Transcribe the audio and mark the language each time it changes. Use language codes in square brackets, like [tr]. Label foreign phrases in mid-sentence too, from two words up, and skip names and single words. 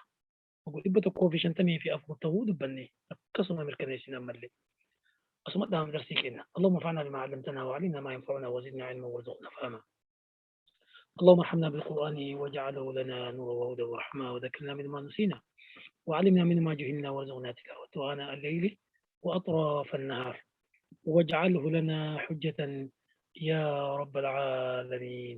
[om] dhibba tokkoo fi 54 ta'uu dubbanne akkasuma mirkaneessine ammallee asuma dhaam darsii kenna. [ar] اللهم انفعنا بما علمتنا وعلمنا ما ينفعنا وزدنا علما وارزقنا فهما. اللهم ارحمنا بالقرآن واجعله لنا نورا وهدى ورحمة وذكرنا مما نسينا وعلمنا مما جهلنا وارزقنا تلاوته آناء الليل وأطراف النهار واجعله لنا حجة يا رب العالمين.